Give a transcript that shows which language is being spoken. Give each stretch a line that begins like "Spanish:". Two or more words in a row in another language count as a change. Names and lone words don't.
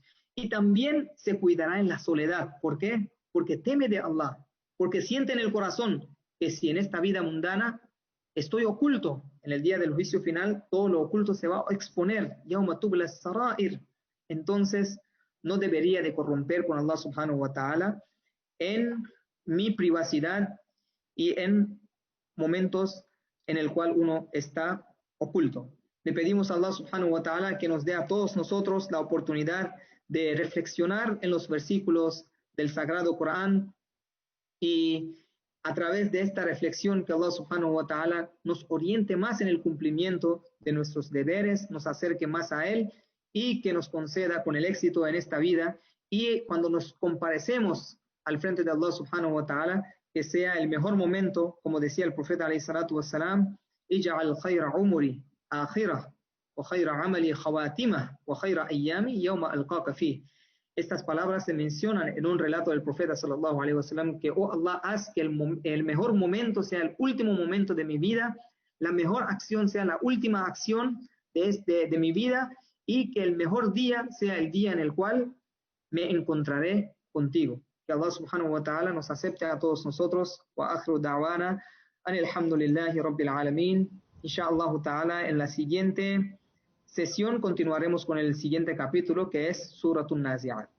Spanish: Y también se cuidará en la soledad. ¿Por qué? Porque teme de Allah, porque siente en el corazón que si en esta vida mundana estoy oculto, en el día del juicio final todo lo oculto se va a exponer.
Arabic: يوم تبلى السرائر.
Spanish: Entonces no debería de corromper con
Arabic: الله سبحانه وتعالى
Spanish: en mi privacidad y en momentos en el cual uno está oculto. Le pedimos a
Arabic: الله سبحانه وتعالى
Spanish: que nos dé a todos nosotros la oportunidad de reflexionar en los versículos del Sagrado Corán y a través de esta reflexión que
Arabic: الله سبحانه وتعالى
Spanish: nos oriente más en el cumplimiento de nuestros deberes, nos acerque más a Él y que nos conceda con el éxito en esta vida y cuando nos comparecemos al frente de
Arabic: الله سبحانه وتعالى,
Spanish: que sea el mejor momento, como decía el profeta
Arabic: عليه الصلاة والسلام, اجعل خير عمري آخره وخير عملي خواتيمه وخير أيامي يوم ألقاك فيه.
Spanish: Estas palabras se mencionan en un relato del profeta
Arabic: صلى الله عليه وسلم
Spanish: que, oh Allah, haz que el mejor momento sea el último momento de mi vida, la mejor acción sea la última acción de mi vida y que el mejor día sea el día en el cual me encontraré contigo. Que
Arabic: الله سبحانه وتعالى
Spanish: nos acepte a todos nosotros.
Arabic: وآخر دعوانا أن الحمد لله رب العالمين. إن شاء الله تعالى,
Spanish: en la siguiente sesión continuaremos con el siguiente capítulo que es Suratun Nazi'at.